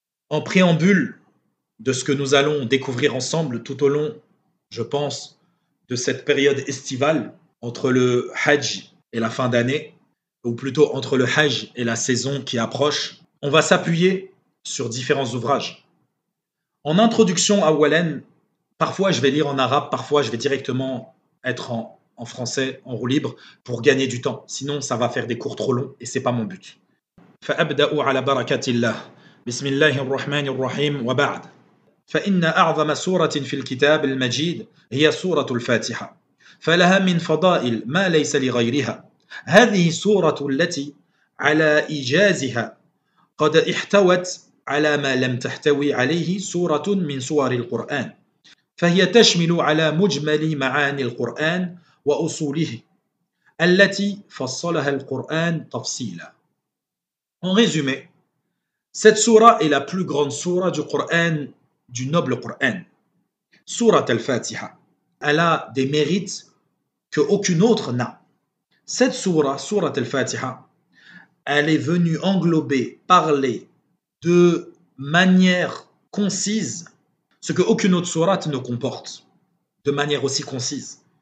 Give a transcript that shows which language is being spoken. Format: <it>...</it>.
<fr>En préambule de ce que nous allons découvrir ensemble tout au long, je pense, de cette période estivale entre le Hajj et la fin d'année, ou plutôt entre le Hajj et la saison qui approche, on va s'appuyer sur différents ouvrages. En introduction à Wallen, parfois je vais lire en arabe, parfois je vais directement être en français, en roue libre, pour gagner du temps. Sinon, ça va faire des cours trop longs et c'est pas mon but.</fr> <ar>فأبدأ على بركة الله. بسم الله الرحمن الرحيم وبعد. فإن أعظم سورة في الكتاب المجيد هي سورة الفاتحة، فلها من فضائل ما ليس لغيرها. هذه السورة التي على إيجازها قد احتوت على ما لم تحتوي عليه سورة من سور القرآن، فهي تشمل على مجمل معاني القرآن وأصوله التي فصلها القرآن تفصيلا.</ar> <fr>En résumé, cette sourate est la plus grande sourate du Coran, du noble Coran. Surat al-Fatiha. Elle a des mérites qu'aucune autre n'a. Cette sourate, Surat al-Fatiha, elle est venue englober, parler de manière concise ce qu'aucune autre sourate ne comporte, de manière aussi concise.</fr>